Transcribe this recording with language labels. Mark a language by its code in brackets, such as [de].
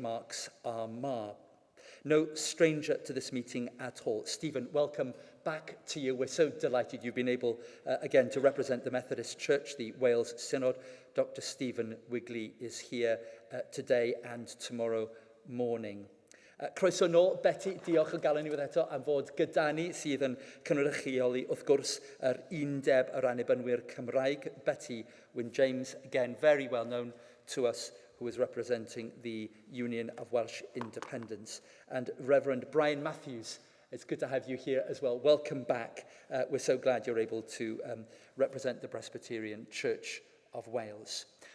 [en] Mark's Armagh. No stranger to this meeting at all. Stephen, welcome back to you. We're so delighted you've been able, again, to represent the Methodist Church, the Wales Synod. Dr. Stephen Wigley is here today and tomorrow morning. [cy] Croeso nôl, Betty, diolch o galon ni eto am fod gyda ni sydd yn cynrychioli wrth gwrs yr undeb yr annibynwyr Cymraeg. [en] Betty Wyn-James, again, very well known to us, who is representing the Union of Welsh Independence. And Reverend Brian Matthews, it's good to have you here as well. Welcome back. We're so glad you're able to represent the Presbyterian Church of Wales.